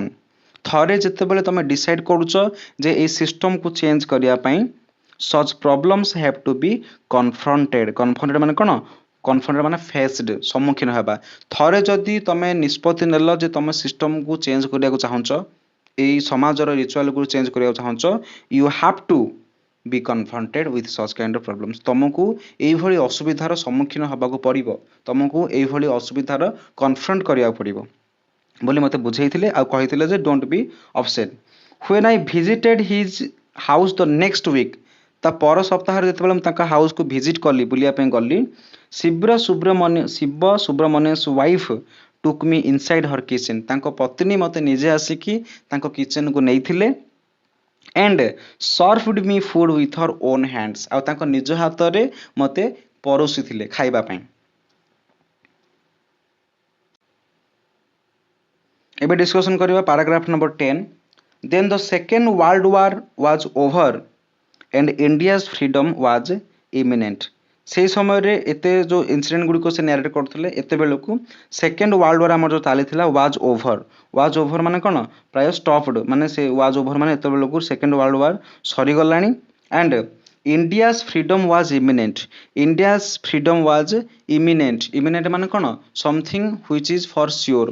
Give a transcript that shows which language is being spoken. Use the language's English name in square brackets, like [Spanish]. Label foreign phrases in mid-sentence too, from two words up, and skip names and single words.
[Odia] ଥରେ ଯେତେବେଳେ ତମେ ଡିସାଇଡ୍ କରୁଛ ଯେ ଏଇ ସିଷ୍ଟମକୁ ଚେଞ୍ଜ କରିବା ପାଇଁ [English] such problems have to be confronted [Odia] ମାନେ କ'ଣ କନଫ୍ରଣ୍ଟେଡ୍ ମାନେ ଫେସ୍ଡ ସମ୍ମୁଖୀନ ହେବା ଥରେ ଯଦି ତମେ ନିଷ୍ପତ୍ତି ନେଲ ଯେ ତମେ ସିଷ୍ଟମକୁ ଚେଞ୍ଜ କରିବାକୁ ଚାହୁଁଛ ଏଇ ସମାଜର ରିଚୁଆଲକୁ ଚେଞ୍ଜ କରିବାକୁ ଚାହୁଁଛ [English] you have to be confronted with such kind of problems [Odia] ତମକୁ ଏଇଭଳି ଅସୁବିଧାର ସମ୍ମୁଖୀନ ହେବାକୁ ପଡ଼ିବ ତମକୁ ଏଇଭଳି ଅସୁବିଧାର କନଫ୍ରଣ୍ଟ କରିବାକୁ ପଡ଼ିବ ବୋଲି ମୋତେ ବୁଝେଇଥିଲେ ଆଉ କହିଥିଲେ ଯେ [English] don't be [Odia] ଅପସେଟ୍ [English] when I visited his house the next week [Odia] ତା ପର ସପ୍ତାହରେ ଯେତେବେଳେ ମୁଁ ତାଙ୍କ ହାଉସକୁ ଭିଜିଟ୍ କଲି ବୁଲିବା ପାଇଁ ଗଲି ଶିବ ସୁବ୍ରମଣ୍ୟସ୍ ୱାଇଫ୍ [English] took me inside her kitchen [Odia] ତାଙ୍କ ପତ୍ନୀ ମୋତେ ନିଜେ ଆସିକି ତାଙ୍କ କିଚେନକୁ ନେଇଥିଲେ [English] and served me food with her own hands [Odia] ଆଉ ତାଙ୍କ ନିଜ ହାତରେ ମୋତେ ପରୋସିଥିଲେ ଖାଇବା ପାଇଁ ଏବେ ଡିସ୍କସନ୍ କରିବା ପାରାଗ୍ରାଫ ନମ୍ବର 10 [English] then the second world war was over and India's freedom was imminent [Odia] ସେହି ସମୟରେ ଏତେ ଯେଉଁ ଇନସିଡେଣ୍ଟ ଗୁଡ଼ିକ ସେ ନ୍ୟାରେଟ୍ କରୁଥିଲେ ଏତେବେଳକୁ [English] second world war [Odia] ଆମର ଯେଉଁ ଚାଲିଥିଲା [English] was over [Odia] ମାନେ କ'ଣ ପ୍ରାୟ ଷ୍ଟପ୍ଡ ମାନେ ସେ [English] was over [Odia] ମାନେ ଏତେବେଳକୁ [English] second world war [Odia] ସରିଗଲାଣି [English] and India's freedom was imminent [Odia] ମାନେ କ'ଣ [English] something which is for sure